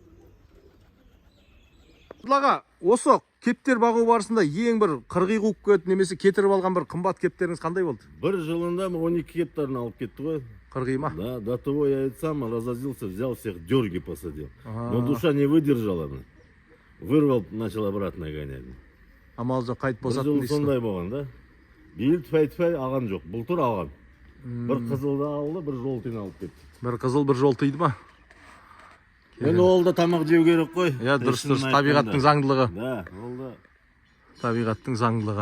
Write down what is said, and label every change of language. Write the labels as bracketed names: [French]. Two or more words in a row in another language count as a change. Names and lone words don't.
[Kazakh] Аға, осы кептер бағу барысында ең бір қырғи қуып кетті немесе кетіріп алған бір қымбат кептеріңіз қандай болды? Бір жылында 12 кептарын алып кетті ғой. Қырғи ма? [Russian] Да, до того я это сам разозлился, взял всех дерги посадил. Но душа не выдержала. Вырвал, начал обратно гонять. [Kazakh] Амал жоқ, қайт Бір босаттым жыл дейсің. сондай болған да. Биыл тфай алған жоқ, былтыр алған. Бір қызылды алды, бір жолтыны алып кетті. Бір қызыл, бір жолтыйды ма? Енді ол да тамақ жеу керек қой. Иә, дұрыс, табиғаттың заңдылығы. Да, ол да. Табиғаттың заңдылығы.